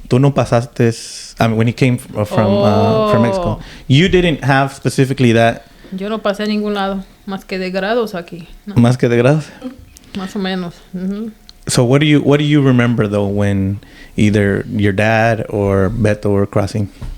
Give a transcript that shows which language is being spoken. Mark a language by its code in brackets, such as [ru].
[es] Tú no pasaste, [en] I mean, when he came from Mexico. You didn't have specifically that. [es] Yo no pasé a ningún lado, más que de grados aquí. No. Más que de grados? Más o menos. [en] So what do you remember though when either your dad or Beto were crossing?